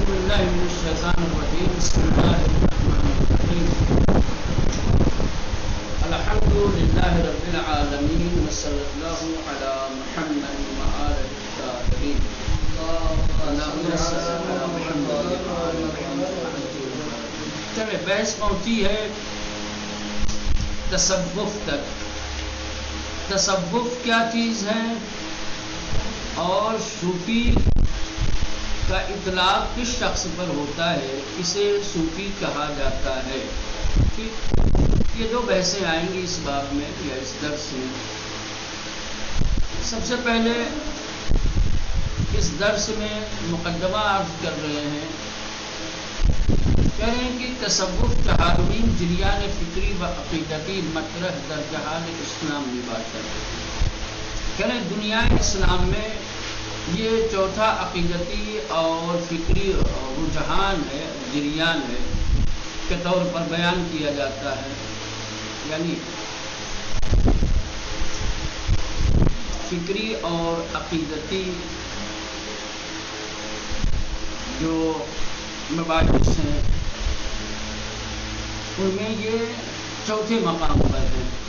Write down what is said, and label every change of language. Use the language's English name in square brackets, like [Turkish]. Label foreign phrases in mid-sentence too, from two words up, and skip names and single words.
[Arabic] بالله من الشيطان الرجيم بسم الله الرحمن الرحيم الحمد لله رب العالمين وصلى الله على محمد وآله الطاهرين اللهم صل على محمد وآل محمد. [Urdu] چلے بحث پہنچی ہے تصوف تک. تصوف کیا چیز ہے اور صوفی کا اطلاق کس شخص پر ہوتا ہے، اسے صوفی کہا جاتا ہے. یہ دو بحثیں آئیں گی اس باب میں یا اس درس میں. سب سے پہلے اس درس میں مقدمہ عرض کر رہے ہیں، کہہ رہے ہیں کہ [Persian] تصوف جہالین جریان فکری و عقیدتی مطرح در جہان اسلام نباشد. [Urdu] کہہ رہے ہیں دنیا اسلام میں یہ چوتھا عقیدتی اور فکری رجحان ہے، جریان ہے کے طور پر بیان کیا جاتا ہے. یعنی فکری اور عقیدتی جو مباحث ہیں ان میں یہ چوتھے مقام پر ہیں.